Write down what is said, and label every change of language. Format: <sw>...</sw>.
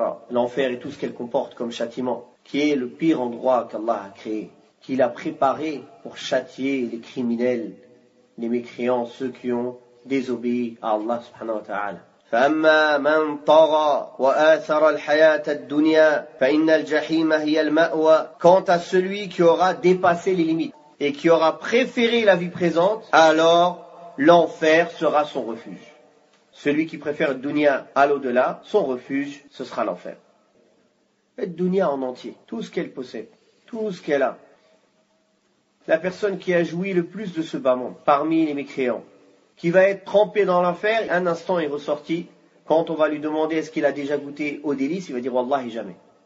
<fr>L'enfer et tout ce qu'elle comporte comme châtiment, qui est le pire endroit qu'Allah a créé, qu'il a préparé pour châtier les criminels, les mécréants, ceux qui ont désobéi à Allah subhanahu wa ta'ala.</fr> <ar>فأما من طغى وآثر الحياة الدنيا فإن الجحيم هي المأوى.</ar> <fr>Quant à celui qui aura dépassé les limites et qui aura préféré la vie présente, alors l'enfer sera son refuge. Celui qui préfère le dunya à l'au-delà, son refuge, ce sera l'enfer. Le dunya en entier, tout ce qu'elle possède, tout ce qu'elle a. La personne qui a joui le plus de ce bas monde, parmi les mécréants, qui va être trempé dans l'enfer, un instant est ressorti, quand on va lui demander est-ce qu'il a déjà goûté au délice, il va dire Wallahi jamais.</fr>